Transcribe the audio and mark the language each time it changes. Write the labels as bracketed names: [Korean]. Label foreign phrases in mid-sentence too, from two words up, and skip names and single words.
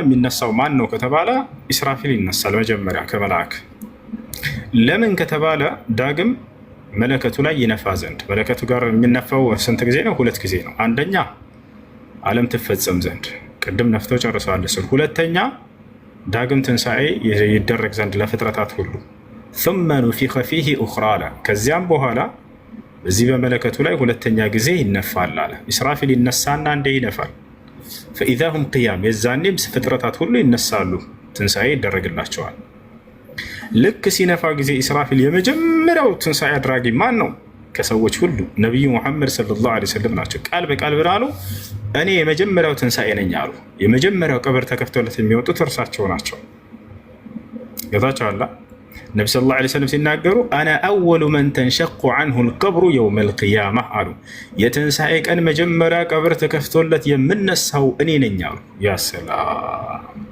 [Amharic] የሚነሳው ማን ነው ከተባለ ኢስራፊል ይነሳል መጀመሪያ ከመልአክ። ለምን ከተባለ ዳግም መለከቱ ላይ ይነፋ ዘንድ። መለከቱ ጋር የሚነፋው ስንት ጊዜ ነው? 2 ጊዜ ነው። አንደኛ ዓለም ትፈጸም ዘንድ ቅድም ነፍተው ጨርሰዋል እሱን። ሁለተኛ ዳግም ትንሣኤ ይደረግ ዘንድ ለፍጥረታት ሁሉ። [Arabic] ثم نفخ فيه أخرى [Amharic] አለ። ከዚያም በኋላ በዚህ በመለከቱ ላይ ሁለተኛ ጊዜ ይነፋል አለ። ኢስራፊል ይነሳና እንደ ይነፋል። [Arabic] فإذا هم قيام [Amharic] የዛኔም ፍጥረታት ሁሉ ይነሳሉ፣ ትንሣኤ ይደረግላቸዋል። ልክ ሲነፋ ጊዜ ኢስራፊል የመጀመሪያው ትንሣኤ አድራጊ ማን ነው? ከሰዎች ሁሉ ነቢዩ ሙሐመድ [Arabic] صلى الله عليه وسلم [Amharic] ናቸው። ቃል በቃል ብለው እኔ የመጀመሪያው ትንሣኤ ነኝ አሉ። የመጀመሪያው ቀብር ተከፍቶለት የሚወጡት እርሳቸው ናቸው። ገታቸዋላ ነቢ [Arabic] صلى الله عليه وسلم [Amharic] ሲናገሩ [Arabic] أنا أول من تنشق عنه القبر يوم القيامة [Amharic] አሉ። የትንሣኤ ቀን መጀመሪያ ቀብር ተከፍቶለት የምነሳው እኔ ነኝ አሉ። [Arabic] يا سلام